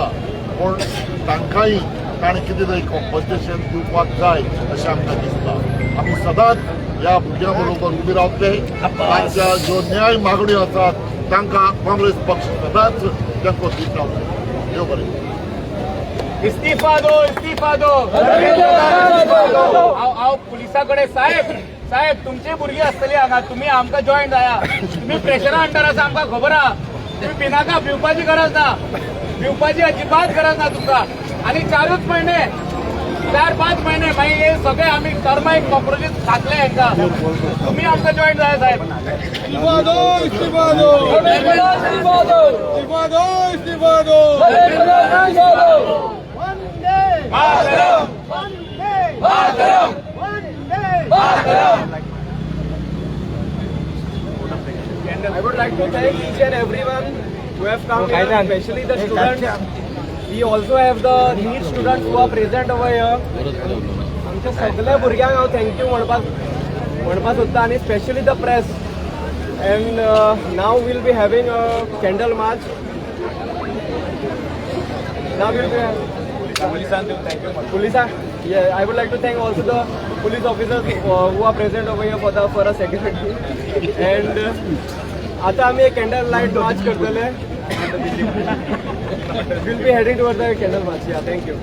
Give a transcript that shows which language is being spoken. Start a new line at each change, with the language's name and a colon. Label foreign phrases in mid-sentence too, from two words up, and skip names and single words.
Konkani: पूण तांकांय ताणें कितें तरी कॉम्पन्सेशन दिवपाक जाय अशें आमकां दिसता. आमी सदांच ह्या भुरग्यां बरोबर उबे रावतले. तांच्या ज्यो न्याय मागण्यो आसात तांकां काँग्रेस पक्ष सदांच तेंको दीत रावतले. देव बरें.
Hindi: इस्तीफा दो इस्तीफा दो
Konkani: हांव पुलिसा कडेन साहेब तुमची भुरगीं आसतली हांगा तुमी आमकां जॉईन जाया तुमी प्रेशरा अंडर आसा आमकां खबर आहा तुमी पिनाका भिवपाची गरज ना भिवपाची अजिबात गरज ना तुमकां आनी 4 महिने 4-5 महिने मागीर हे सगळे आमी टर्माईक कॉक्रोचीस खातले हांकां तुमी आमकां जॉईन जाया साहेब
Hindi: इस्तीफा दो इस्तीफा दो इस्तीफा दो इस्तीफा दो
English: I would like to thank each and everyone who have come here, especially the students. We also have the NEET students who are present over here.
Konkani: आमच्या सगळ्या भुरग्यांक हांव थँक्यू म्हणपाक सोदता आनी
English: specially the press and now we'll be having a candle march now we'll be Pulisa, yeah, I would like to thank also the police officers who are present over here for a security.
Konkani: And आता आम्ही एक
English: candle light march
Konkani: करतले.
English: We'll be heading towards the candle march. Yeah, thank you.